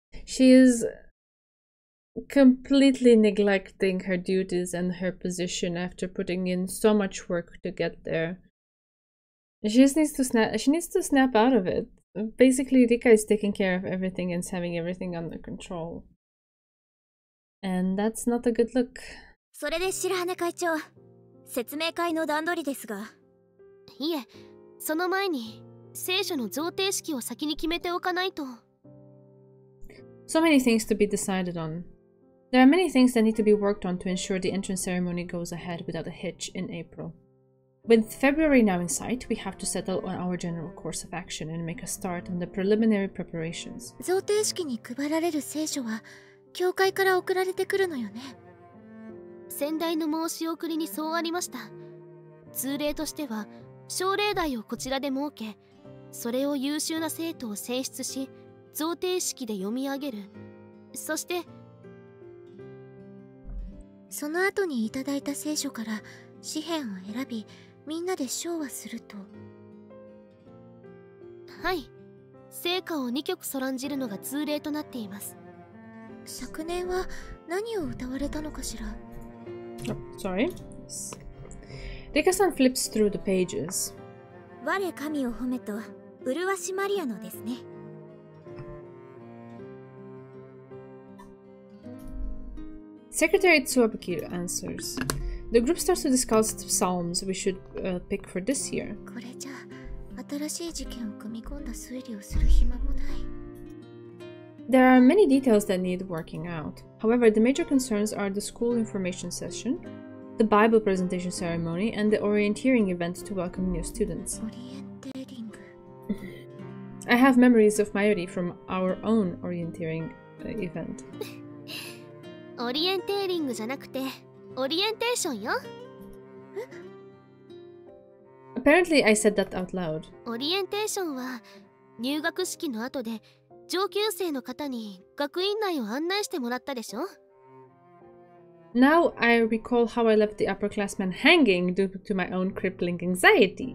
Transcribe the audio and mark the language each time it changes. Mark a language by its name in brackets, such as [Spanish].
[English] She is completely neglecting her duties and her position after putting in so much work to get there. She just needs to snap out of it. Basically, Rika is taking care of everything and is having everything under control. And that's not a good look. [Japanese] それで白羽会長、説明会の段取りですが。いえ、その前に聖書の贈呈式を先に決めておかないと。 [English] So many things to be decided on. There are many things that need to be worked on to ensure the entrance ceremony goes ahead without a hitch in April. With February now in sight, we have to settle on our general course of action and make a start on the preliminary preparations. [Japanese] 贈呈式に配られる聖書は教会から送られてくるのよね。先代の申し送りにそうありました。通例としては奨励題をこちらで設け、それを優秀な生徒を選出し贈呈式で読み上げる。そしてその後にいただいた聖書から詩編を選び、みんなで唱和すると。はい、聖歌を2曲そらんじるのが通例となっています。昨年は何を歌われたのかしら。 [English] Oh, sorry. Rika-san flips through the pages. [Japanese] 我神を褒めと麗しマリアのですね。 [English] Secretary Tsuabaki answers. The group starts to discuss the psalms we should pick for this year. [Japanese] これじゃ新しい事件を組み込んだ推理をする暇もない。 [English] There are many details that need working out. However, the major concerns are the school information session, the Bible presentation ceremony, and the orienteering event to welcome new students. [Japanese] オリエンテーリング。 [English] I have memories of Mayuri from our own orienteering event. [Japanese] オリエンテーリングじゃなくてオリエンテーションよ。 [English] Apparently, I said that out loud. [Japanese] オリエンテーションは入学式の後で上級生の方に学院内を案内してもらったでしょ。 [English] Now I recall how I left the upperclassmen hanging due to my own crippling anxiety.